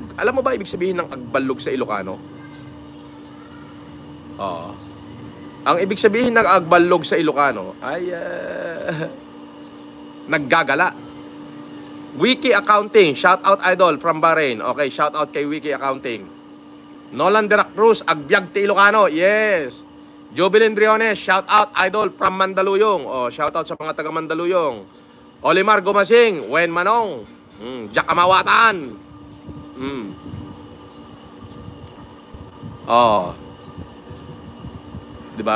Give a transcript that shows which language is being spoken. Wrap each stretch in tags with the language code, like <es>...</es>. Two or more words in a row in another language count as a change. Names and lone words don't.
<tl>Alam mo ba ibig sabihin ng Agbalog sa Ilocano? Ang ibig sabihin ng Agbalog sa Ilocano ay naggagala.</tl> <en>Wiki Accounting, shout out idol from Bahrain.</en> <tl>Okay,</tl> <en>shout out</en> <tl>kay Wiki Accounting. Nolan de la Cruz,</tl> <ilo>Agbiag ti Ilocano.</ilo> <en>Yes. Jovelyn Briones, shout out idol from Mandaluyong. Shout out</en> <tl>sa mga taga Mandaluyong. Olimar Gumasing, Wen Manong, Jack Amawatan. Diba?</tl>